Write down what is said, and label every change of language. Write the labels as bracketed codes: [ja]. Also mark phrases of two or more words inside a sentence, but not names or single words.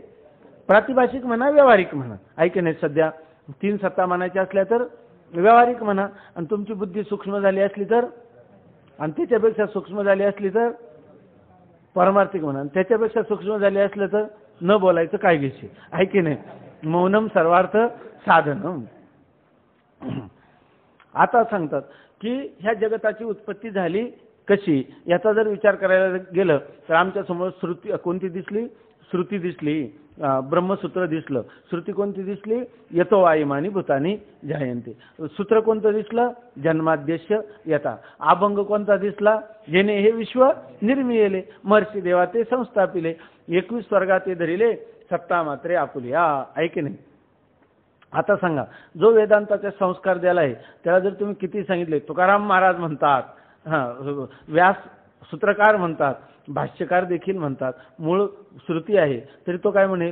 [mr] प्रातिभाषिक म्हणा, व्यावहारिक म्हणा, आहे की नाही? सध्या 3 सत्ता म्हणायच्या असल्या तर व्यावहारिक म्हणा, आणि तुमची बुद्धी सूक्ष्म झाली असली तर, आणि त्याच्यापेक्षा सूक्ष्म झाली असली तर पारमार्थिक म्हणा, आणि त्याच्यापेक्षा सूक्ष्म झाली असलं तर न बोलायचं काय विषय, आहे की नाही? [sa] मौनम सर्वार्थ साधनम. [mr] आता सांगतात की ह्या जगताची उत्पत्ती झाली कशी, याचा जर विचार करायला गेलं तर आमच्या समोर श्रुती कोणती दिसली? श्रुती दिसली, ब्रह्मसूत्र दिसलं. श्रुती कोणती दिसली? [sa] यतो वायुमानी भूतानी जायन्ते. [mr] सूत्र कोणतं दिसलं? [sa] जन्माद्यस्य यथा. [mr] अभंग कोणता दिसला? जेणे हे विश्व निर्मिले, महर्षी देवा ते संस्थापिले, 21 स्वर्गात ते धरिले, सत्ता मात्रे आपुलिया, आहे की नाही? आता सांगा, जो वेदांताचे संस्कार द्यायला आहे त्याला जर तुम्ही किती सांगितले, तुकाराम महाराज म्हणतात, व्यास सूत्रकार म्हणतात, भाष्यकार देखील म्हणतात, मूळ श्रुती आहे, तरी तो काय म्हणेल?